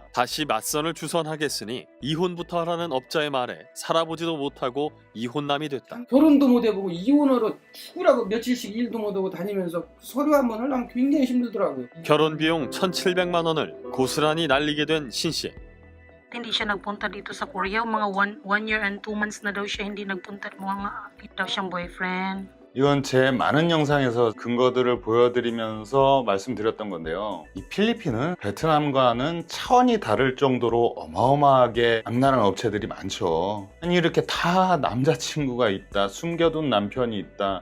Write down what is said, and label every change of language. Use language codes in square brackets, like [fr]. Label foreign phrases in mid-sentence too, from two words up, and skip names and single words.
[ko] 다시 맞선을 주선하겠으니 이혼부터 하라는 업자의 말에 살아보지도 못하고 이혼남이 됐다. 결혼도 못 해보고 이혼하러 죽으라고 며칠씩 일도 못 하고 다니면서 서류 한번 하려면 굉장히 힘들더라고요. 결혼 비용 1,700만 원을 고스란히 날리게 된 신씨. [tl] Hindi siya nagpunta dito sa Korea. Mga [en] one year and 2 months [tl] na daw siya hindi nagpunta. Mga daw siyang boyfriend. [ko] 이건 제 많은 영상에서 근거들을 보여드리면서 말씀드렸던 건데요. 이 필리핀은 베트남과는 차원이 다를 정도로 어마어마하게 악랄한 업체들이 많죠. 아니 이렇게 다 남자친구가 있다, 숨겨둔 남편이 있다.